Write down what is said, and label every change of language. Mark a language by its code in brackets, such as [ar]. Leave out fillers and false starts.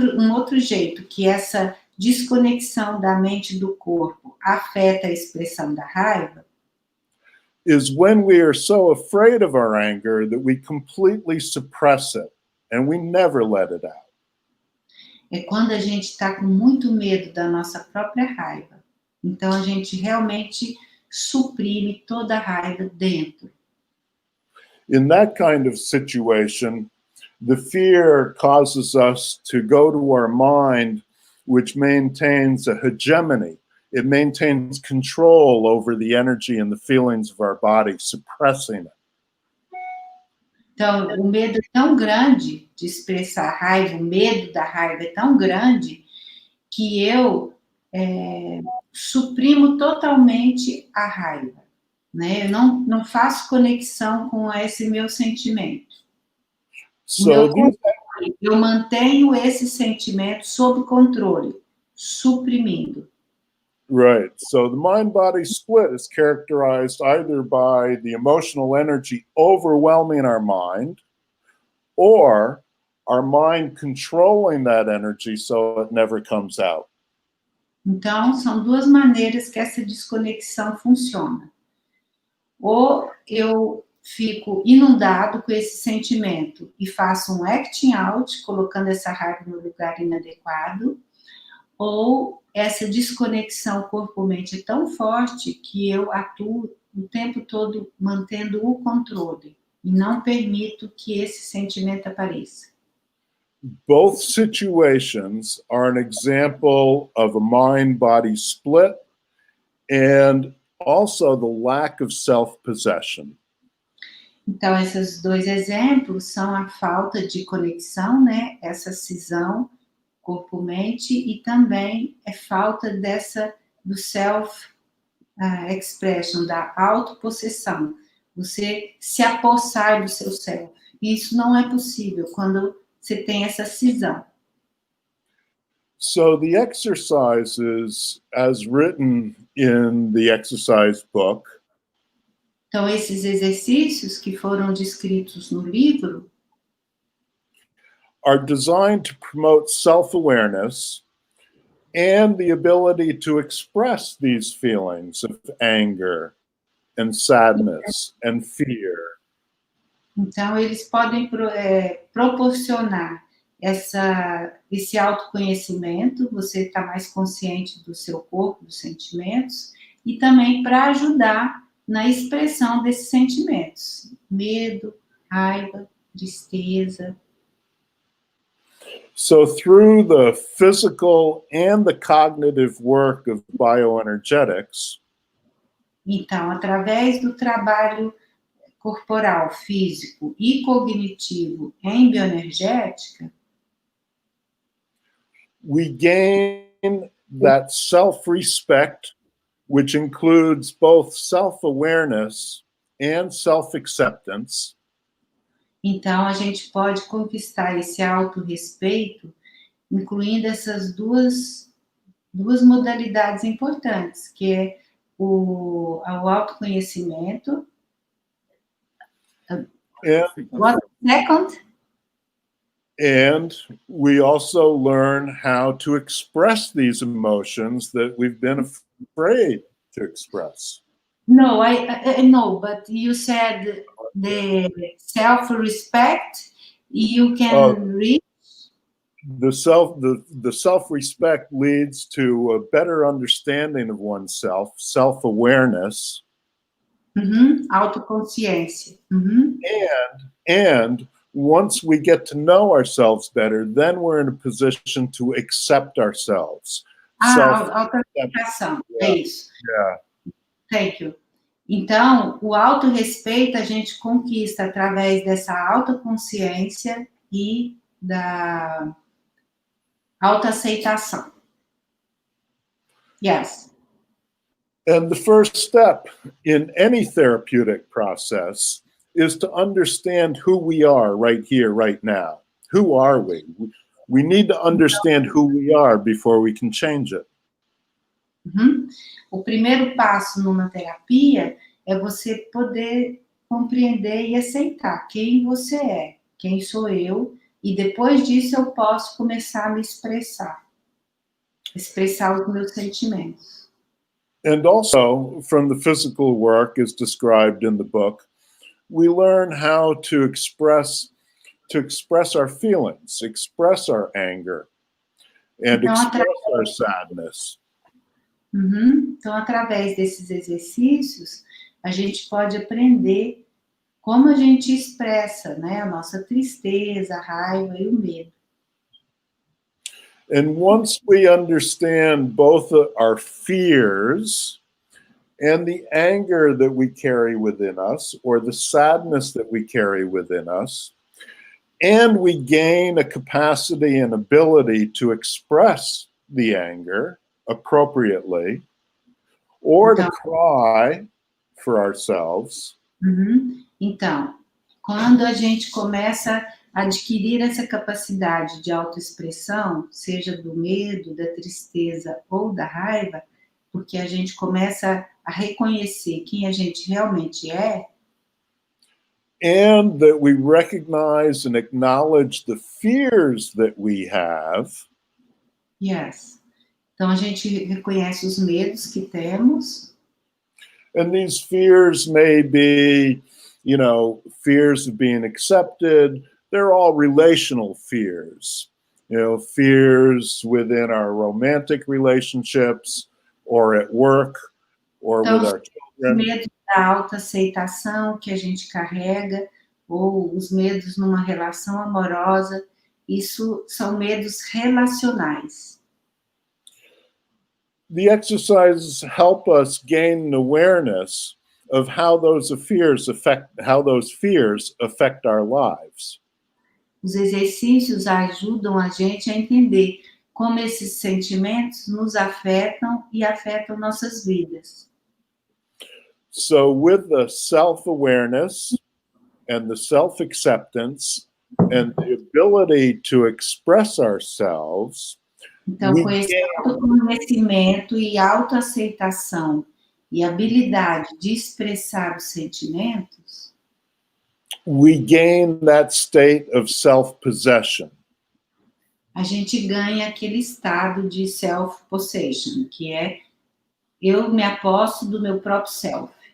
[pt] outro jeito que essa desconexão da mente e do corpo afeta a expressão da raiva [en] is when we are so afraid of our anger that we completely suppress it. and we never let it out. [pt] É quando a gente está com muito medo da nossa própria raiva. Então, a gente realmente suprime toda a raiva dentro. [en] In that kind of situation, the fear causes us to go to our mind, which maintains a hegemony. It maintains control over the energy and the feelings of our body, suppressing it. [pt] Então, o medo é tão grande de expressar raiva, o medo da raiva é tão grande que eu suprimo totalmente a raiva, né? Eu não faço conexão com esse meu sentimento. Eu mantenho esse sentimento sob controle, suprimindo. [en] Right. So the mind-body split is characterized either by the emotional energy overwhelming our mind, or our mind controlling that energy so it never comes out. [pt] Então, são duas maneiras que essa desconexão funciona. Ou eu fico inundado com esse sentimento e faço um acting out, colocando essa raiva no lugar inadequado, ou essa desconexão corpo-mente é tão forte que eu atuo o tempo todo mantendo o controle e não permito que esse sentimento apareça. [en] Both situations are an example of a mind-body split and also the lack of self-possession. [pt] Então, esses dois exemplos são a falta de conexão, né? Essa cisão corpo-mente e também é falta do self-expression, da autopossessão. Você se apossar do seu self. E isso não é possível quando você tem essa cisão. [en] So the exercises, as written in the exercise book, [pt] então, esses exercícios que foram descritos no livro [en] are designed to promote self-awareness and the ability to express these feelings of anger and sadness and fear. [pt] Então, eles podem proporcionar esse autoconhecimento, você está mais consciente do seu corpo, dos sentimentos, e também para ajudar na expressão desses sentimentos. Medo, raiva, tristeza. [en] So through the physical and the cognitive work of bioenergetics, [pt] então, através do trabalho corporal, físico e cognitivo em bioenergética, [en] we gain that self-respect, which includes both self-awareness and self-acceptance. [pt] Então, a gente pode conquistar esse autorrespeito, incluindo essas duas modalidades importantes, que é o autoconhecimento. [en] What second? And we also learn how to express these emotions that we've been afraid to express. No, I know, but you said the self-respect, you can reach. The self-respect leads to a better understanding of oneself, self-awareness. [pt] Autoconsciência. [en] And once we get to know ourselves better, then we're in a position to accept ourselves. [pt] Autoaceitação, é isso. [en] Yeah. Thank you. [pt] Então, o autorrespeito a gente conquista através dessa autoconsciência e da autoaceitação. [en] Yes. And the first step in any therapeutic process is to understand who we are right here, right now. Who are we? We need to understand who we are before we can change it. [pt] O primeiro passo numa terapia é você poder compreender e aceitar quem você é, quem sou eu, e depois disso eu posso começar a me expressar os meus sentimentos. [en] And also, from the physical work as described in the book, we learn how to express to express our feelings, express our anger, and express our sadness. [pt] Então, através desses exercícios, a gente pode aprender como a gente expressa, né, a nossa tristeza, a raiva e o medo. [en] And once we understand both our fears and the anger that we carry within us, or the sadness that we carry within us, and we gain a capacity and ability to express the anger appropriately, or to cry for ourselves. [pt] Então, quando a gente começa a adquirir essa capacidade de autoexpressão, seja do medo, da tristeza ou da raiva, porque a gente começa a reconhecer quem a gente realmente é, [en] and that we recognize and acknowledge the fears that we have. Yes. [pt] Então a gente reconhece os medos que temos. [en] And these fears may be, fears of being accepted. They're all relational fears. Fears within our romantic relationships, or at work, or [pt] então, [en] with our children. [pt] Medo da autoaceitação que a gente carrega, ou os medos numa relação amorosa, isso são medos relacionais. [en] The exercises help us gain an awareness of how those fears affect our lives. [pt] Os exercícios ajudam a gente a entender como esses sentimentos nos afetam e afetam nossas vidas. [en] So with the self-awareness and the self-acceptance and the ability to express ourselves, [pt] então, com esse autoconhecimento e autoaceitação e habilidade de expressar os sentimentos, [en] we gain that state of self-possession. [pt] A gente ganha aquele estado de self-possession, que é eu me aposto do meu próprio self.